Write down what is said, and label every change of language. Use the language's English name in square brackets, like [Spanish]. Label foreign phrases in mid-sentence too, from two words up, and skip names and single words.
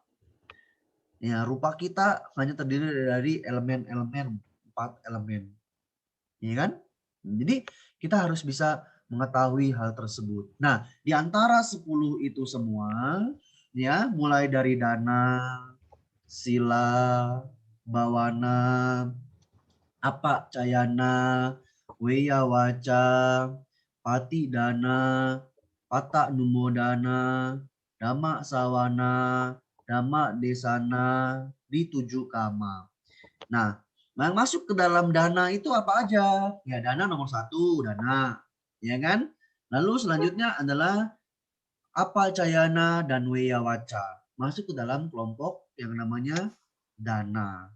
[Indonesian] Ya, rupa kita hanya terdiri dari elemen-elemen, 4 elemen. Ya kan? Jadi kita harus bisa mengetahui hal tersebut. Nah, di antara 10 itu semua, ya, mulai dari [Pali] dana, sila, bawana, apa cayana, weya waca, pati dana, pata numodana, dhamma sawana, dhamma desana, [Indonesian] di 7 kama. Nah, yang masuk ke dalam dana itu apa aja? Ya, dana nomor 1, dana. Ya kan? Lalu selanjutnya adalah [Pali] apa cayana [Indonesian] dan [Pali] weya waca. [Indonesian] Masuk ke dalam kelompok yang namanya dana.